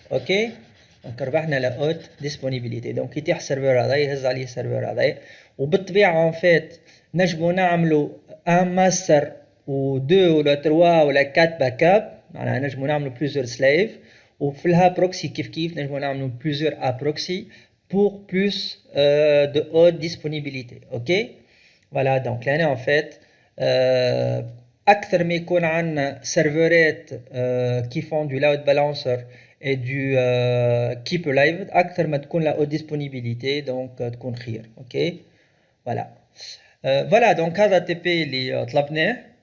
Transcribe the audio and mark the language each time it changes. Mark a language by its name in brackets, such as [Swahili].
[French] ok donc [Arabic] ربحنا [French] la haute disponibilité. [Arabic] donc يتيح السيرفر هذا يهز عليه السيرفر هذا وبالطبيعة en fait نجمو نعملو [French] un master [Arabic] و 2 ولا 3 ولا 4 باك اب معناها نجمو نعملو [French] plusieurs slave [Arabic] وفي الها بروكسي كيف نجمو نعملو plusieurs a proxy [French] pour plus de haute disponibilité. ok voilà donc là en fait [Arabic] أكثر ما يكون عندنا سيرفرات [French] qui font du load balancer et du keep alive [Arabic] أكثر ما تكون [French] la haute disponibilité donc [Arabic] تكون خير. [French] ok voilà voilà donc [Arabic] هذا TP اللي طلبناه.